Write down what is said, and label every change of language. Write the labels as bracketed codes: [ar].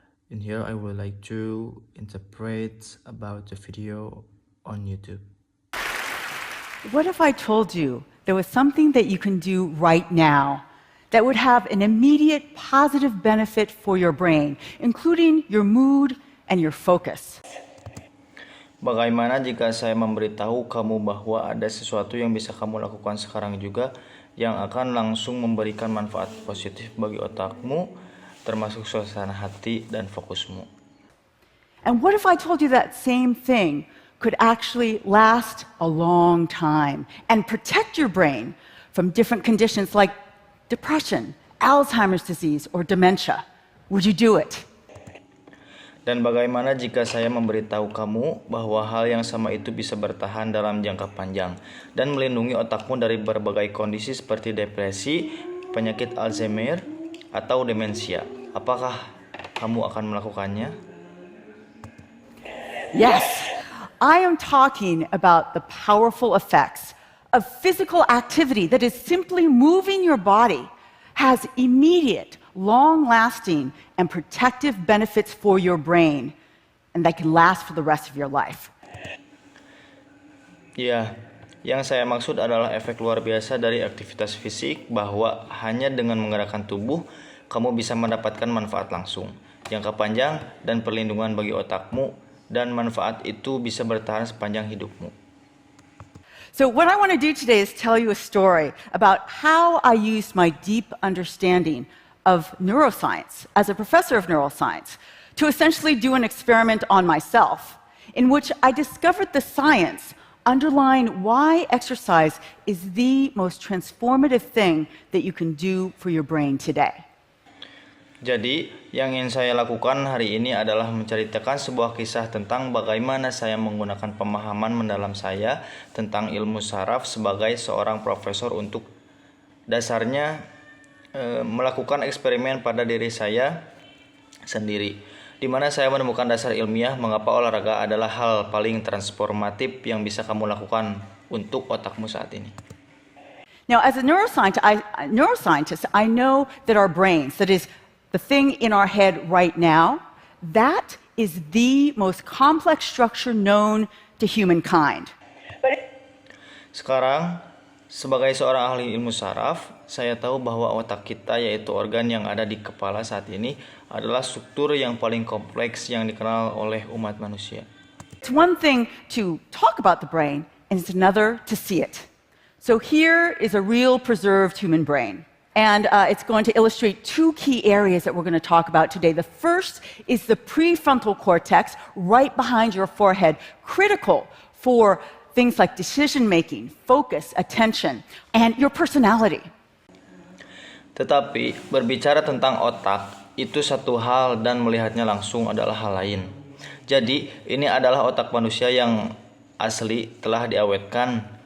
[en] In here I would like to interpret about the video on YouTube. What if I told you there was something that you can do right now that would have an immediate positive benefit for your brain, including your mood and your focus? [id] Bagaimana jika saya memberitahu kamu bahwa ada sesuatu yang bisa kamu lakukan sekarang juga yang akan langsung memberikan manfaat positif bagi otakmu, termasuk suasana hati dan fokusmu? [en] And what if I told you that same thing could actually last a long time and protect your brain from different conditions like depression, Alzheimer's disease, or dementia? Would you do it? [id] Dan bagaimana jika saya memberitahu kamu bahwa hal yang sama itu bisa bertahan dalam jangka panjang dan melindungi otakmu dari berbagai kondisi seperti depresi, penyakit Alzheimer, atau demensia? Apakah kamu akan melakukannya? [en] Yes, I am talking about the powerful effects of physical activity that is simply moving your body has immediate, long-lasting, and protective benefits for your brain, and that can last for the rest of your life. [id] Ya, yang saya maksud adalah efek luar biasa dari aktivitas fisik bahwa hanya dengan menggerakkan tubuh, kamu bisa mendapatkan manfaat langsung, jangka panjang, dan perlindungan bagi otakmu, dan manfaat itu bisa bertahan sepanjang hidupmu. [en] So what I want to do today is tell you a story about how I used my deep understanding of neuroscience as a professor of neuroscience to essentially do an experiment on myself in which I discovered the science underlying why exercise is the most transformative thing that you can do for your brain today. [id] Jadi, yang ingin saya lakukan hari ini adalah menceritakan sebuah kisah tentang bagaimana saya menggunakan pemahaman mendalam saya tentang ilmu saraf sebagai seorang profesor untuk dasarnya melakukan eksperimen pada diri saya sendiri, di mana saya menemukan dasar ilmiah mengapa olahraga adalah hal paling transformatif yang bisa kamu lakukan untuk otakmu saat ini. [en] Now, as a neuroscientist, I know that our brains, that is, the thing in our head right now, that is the most complex structure known to humankind. [id] Sekarang, sebagai seorang ahli ilmu saraf, saya tahu bahwa otak kita, yaitu organ yang ada di kepala saat ini, adalah struktur yang paling kompleks yang dikenal oleh umat manusia. [en] It's one thing to talk about the brain, and it's another to see it. So here is a real preserved human brain. And it's going to illustrate two key areas that we're going to talk about today. The first is the prefrontal cortex, right behind your forehead, critical for things like decision-making, focus, attention, and your personality. [id] Tetapi, berbicara tentang otak, itu satu hal dan melihatnya langsung adalah hal lain. Jadi, ini adalah otak manusia yang asli telah diawetkan.